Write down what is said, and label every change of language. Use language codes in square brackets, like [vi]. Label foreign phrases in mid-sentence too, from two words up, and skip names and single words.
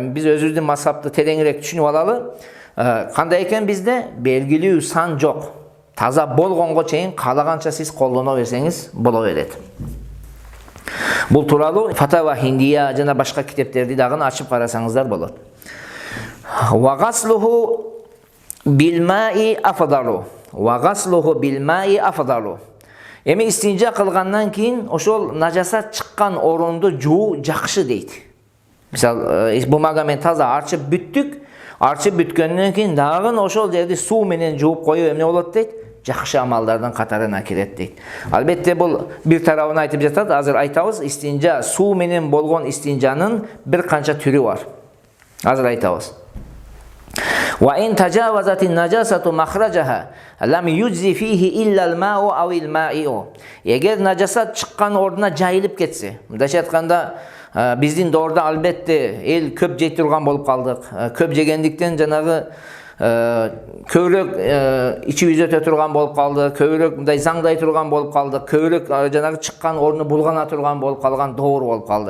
[ky] Биз өзүбүздүн мазхабты тереңирээк түшүнүп алалы. Кандай экен bizde белгилүү сан жок. Таза болгонго чейин каалаганча сиз колдоно берсеңиз боло берет. Бул тууралуу Фатава Хиндия жана башка китептерди дагы ачып карасаңыздар болот. [ar] وغسله بالماء أفضل. وغسله بالماء أفضل. [ky] Эми истинжа кылгандан кийин ошол нажасат чыккан орунду жуу жакшы дейт. Мисал, бумага менен таза арчып бүттүк. Арчып бүткөндөн кийин дагы ошол жерди суу менен жууп коюу эмне болот дейт? Жакшы амалдардын катарына кирет дейт. Албетте бул бир тарабын айтып жатат. Азыр айтабыз, истинжа суу менен болгон истинжанын бир канча түрү бар. Азыр айтабыз. [ar] وإن تجاوزت النجاسة مخرجها لم يجزئ فيه إلا الماء أو المائع. [ky] Эгер najasat чыккан ордуна жайылып кетсе, мындайча айтканда биздин доордо албетте эл көп жей турган болуп калдык. Көп жегендиктен жанагы көбүрөөк ичибиз өтө турган болуп калды, көбүрөөк мындай заңдай турган болуп калды, көбүрөөк жанагы чыккан орну булгана турган болуп калган доор болуп калды.